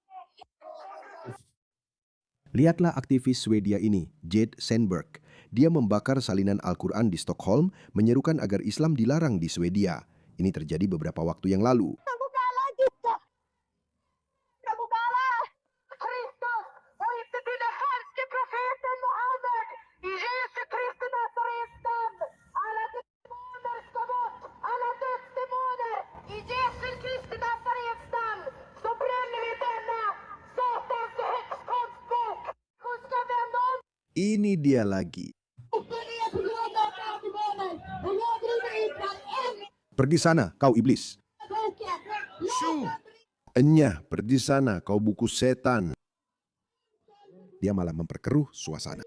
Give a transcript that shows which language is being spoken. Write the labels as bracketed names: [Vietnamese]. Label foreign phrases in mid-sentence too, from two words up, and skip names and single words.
[Indonesian] Lihatlah aktivis Swedia ini, Jade Sandberg. Dia membakar salinan Al-Quran di Stockholm, menyerukan agar Islam dilarang di Swedia. Ini terjadi beberapa waktu yang lalu. Aku kalah juga. Kamu kalah. [Swedish] Kristus, och inte till den härske profeten Muhammed. I Jesu Kristi Nazareten. Alla demoner ska bort. Alla dödsdemoner. I Jesu Kristi Nazarets namn. Så bränner vi denna Satans häxkonstbok. Hon ska vända om. [Indonesian] Ini dia lagi. Pergi sana, kau iblis. Enyah, pergi sana, kau buku setan. Dia malah memperkeruh suasana.